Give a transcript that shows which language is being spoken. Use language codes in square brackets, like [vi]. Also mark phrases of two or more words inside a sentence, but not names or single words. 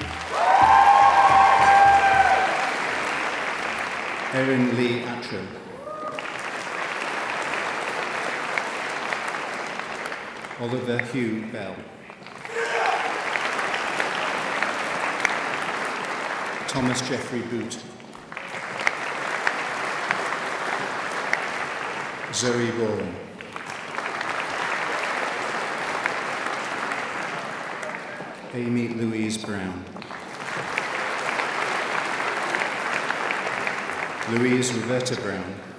[en] Erin Lee Atro. Oliver Hugh Bell. Thomas Jeffrey Boot. Zoe Boren. Amy Louise Brown. Louise Roberta Brown.